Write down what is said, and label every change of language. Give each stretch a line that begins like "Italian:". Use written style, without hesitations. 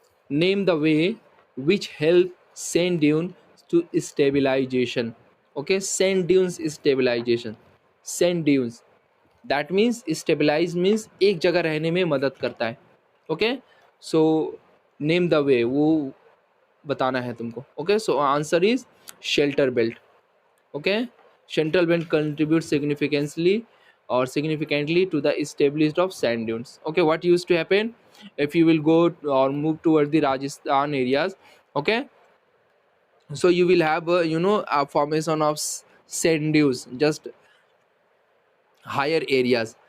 English: Name the way which help sand dune to stabilization. Okay, sand dunes stabilization. Sand dunes, that means stabilize means
Hindi: एक जगह रहने में मदद करता है.
English: okay, so name the way,
Hindi: वो बताना है तुमको.
English: Okay, so answer is shelter belt. Okay, shelter belt contributes significantly to the established of sand dunes. Okay, what used to happen if you will go or move toward the Rajasthan areas? Okay, so you will have a formation of sand dunes, just higher areas.